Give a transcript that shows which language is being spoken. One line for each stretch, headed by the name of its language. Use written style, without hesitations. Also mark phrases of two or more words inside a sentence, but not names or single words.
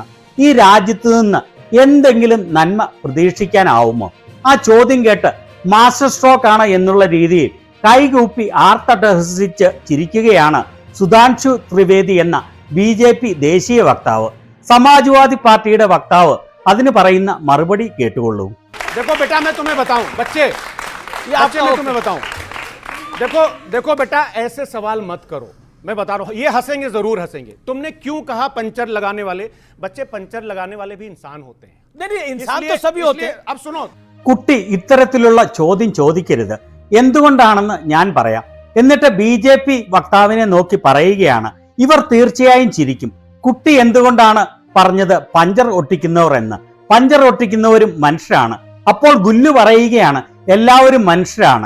Malayalam: ഈ രാജ്യത്ത് നിന്ന് എന്തെങ്കിലും നന്മ പ്രതീക്ഷിക്കാനാവുമോ? ആ ചോദ്യം കേട്ട് മാസ്റ്റർ സ്ട്രോക്ക് ആണ് എന്നുള്ള രീതിയിൽ കൈകൂപ്പി ആർത്തട്ടഹസിച്ച് ചിരിക്കുകയാണ് സുധാൻഷു ത്രിവേദി എന്ന BJP ദേശീയ വക്താവ്. സമാജ്വാദി പാർട്ടിയുടെ വക്താവ് അതിന് പറയുന്ന മറുപടി കേട്ടുകൊള്ളൂ.
Hindi: देखो बेटा मैं तुम्हें बताऊं, बच्चे ये आपसे मैं तुम्हें बताऊं, देखो बेटा ऐसे सवाल मत करो, मैं बता रहा हूं, ये हंसेंगे जरूर हंसेंगे। तुमने क्यों कहा पंचर लगाने वाले? बच्चे पंचर लगाने वाले भी इंसान होते हैं। नहीं इंसान तो सभी होते हैं। अब सुनो,
Malayalam: കുട്ടി ഇത്തരത്തിലുള്ള ചോദ്യം ചോദിക്കരുത്. എന്തുകൊണ്ടാണെന്ന് ഞാൻ പറയാം. എന്നിട്ട് BJP വക്താവിനെ നോക്കി പറയുകയാണ്, ഇവർ തീർച്ചയായും ചിരിക്കും. കുട്ടി എന്തുകൊണ്ടാണ് പറഞ്ഞത് പഞ്ചർ ഒട്ടിക്കുന്നവർ എന്ന്? പഞ്ചർ ഒട്ടിക്കുന്നവരും മനുഷ്യരാണ്. അപ്പോൾ ഗുല്ലു പറയുകയാണ്, എല്ലാവരും മനുഷ്യരാണ്.